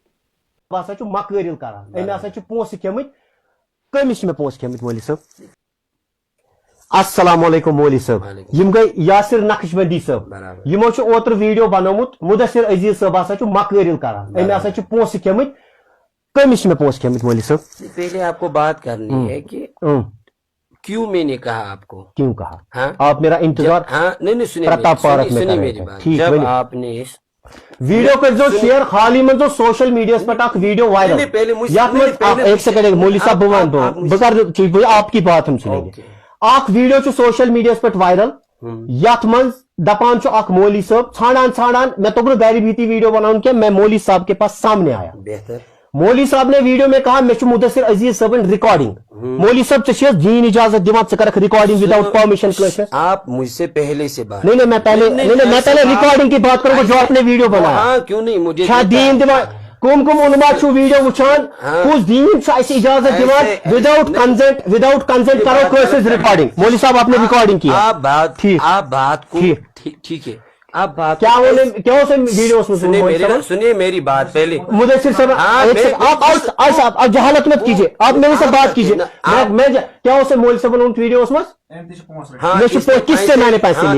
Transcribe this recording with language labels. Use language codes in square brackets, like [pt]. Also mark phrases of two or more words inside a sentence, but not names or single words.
[ks] بہٕ ہسا چھُ مکٲرِل کران أمۍ ہسا چھِ پونٛسہٕ کھیٚمٕتۍ کٔمِس چھِ مےٚ پونٛسہٕ کھیٚمٕتۍ مولوی صٲب السلام علیکم مولوی صٲب یم گٔے یاسر نقش بندی صٲب یِمو چھُ اوترٕ ویڈیو بنومُت مُدثر عزیز صٲب ہسا چھُ مکٲرِل کران أمۍ ہسا چھِ پونٛسہٕ کھیٚمٕتۍ کٔمِس چھِ مےٚ پونٛسہٕ کھیٚمٕتۍ مولوی صٲب [ur] پہلے آپ کو بات کرنی ہے کہ کیوں میں نے کہا آپ کو کیوں کہا آپ میرا انتظار ہاں نہیں پرتاپ پارک میں سنیے میری بات جب آپ نے [ks] ویڈیو کٔرۍزیو شیئر حال ہی منٛز سوشل میڈیاہس پٮ۪ٹھ اکھ ویڈیو وائرل یتھ منٛز ایک سیکنڈ مولوی صاحب بہٕ ونہٕ بہٕ کرٕ [ur] آپ کی بات ہم سنیں گے [ks] اکھ ویڈیو چھُ سوشل میڈیاہس پٮ۪ٹھ وائرل یتھ منٛز دپان چھُ اکھ مولوی صٲب ژھانڈان مےٚ توٚگ نہٕ گرِ بِہتھی ویڈیو بناوُن کینٛہہ [ur] میں مولوی صاحب کے پاس سامنے آیا بہتر مولوی صاحب نے ویڈیو میں کہا [ks] مےٚ چھُ مُدثر عزیز صٲبن ریکارڈنگ مولوی صاحب ژےٚ چھِ دین اجازت دِوان ژٕ کرکھ ریکارڈنگ [en] without permission [ks] کٲنٛسہِ [ur] آپ مجھ سے پہلے سے بات نہیں میں پہلے ریکارڈنگ کی بات کروں جو آپ نے ویڈیو بنایا ہاں کیوں نہیں مجھے [ks] کیا دین دِوان کم علما چھُ ویڈیو وٕچھان کُس دین چھُ اَسہِ اجازت دِوان [en] without consent [ks] کرو کٲنٛسہِ ہٕنٛز ریکارڈنگ [ur] مولوی صاحب آپ نے ریکارڈنگ کی آپ بات کو ٹھیک ہے آپ بات کیا ویڈیو سنیے میری بات پہلے مدثر صاحب آپ جہالت مت کیجیے آپ میرے سے بات کیجیے کیا اسے مولوی صاحب نے ویڈیو کس سے میں نے پیسے لیے